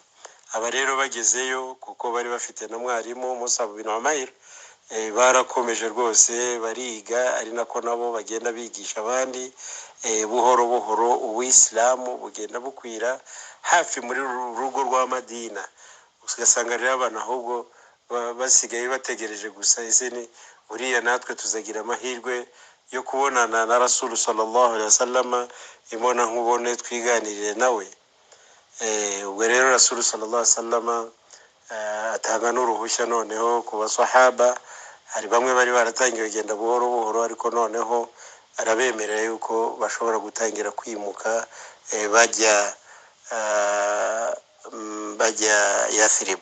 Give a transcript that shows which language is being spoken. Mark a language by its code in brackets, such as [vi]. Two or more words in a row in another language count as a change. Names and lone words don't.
[rw] Aba rero bagezeyo, kuko bari bafite na mwarimu Musab bin Umair, barakomeje rwose bariga, ari nako nabo bagenda bigisha abandi. Buhoro buhoro Uislamu bugenda bukwira hafi muri rugo rwa Madina, ugasanga rero abantu ahubwo basigaye bategereje gusa, ese ni uriya natwe tuzagira amahirwe yo kubonana na Rasul [ar] صلى الله عليه وسلم, [rw] imona nkubone twiganirire nawe. Ubwo rero Rasul [ar] صلى الله عليه وسلم [rw] atanga n'uruhushya noneho ku basahaba. Hari bamwe bari baratangiye kugenda buhoro buhoro, ariko noneho arabemerera yuko bashobora gutangira kwimuka bajya Yathrib.